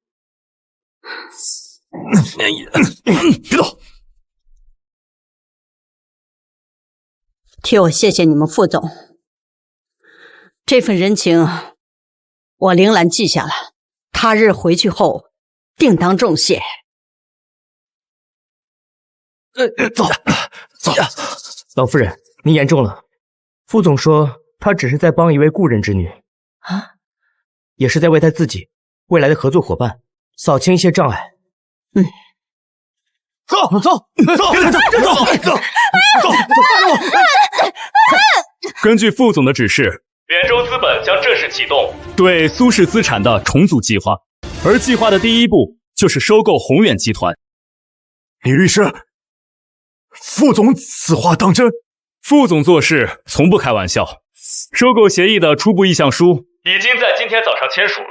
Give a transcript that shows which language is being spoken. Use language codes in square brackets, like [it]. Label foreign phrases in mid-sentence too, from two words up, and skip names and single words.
[zh] 別動！替我謝謝你們副總，這份人情我玲蘭記下了，他日回去後定當重謝。走。老夫人，您言重了。副總說他只是在幫一位故人之女啊，也是在為他自己未来的合作夥伴掃清一些障礙。走！根據副总的指示，圆周资本将正式启动对蘇氏資產的重組計劃，而計劃的第一步就是收購宏遠集團。李律師，副總此話當真？副总做事從不開玩笑。收購協議的初步意向書已經在今天早上簽署了。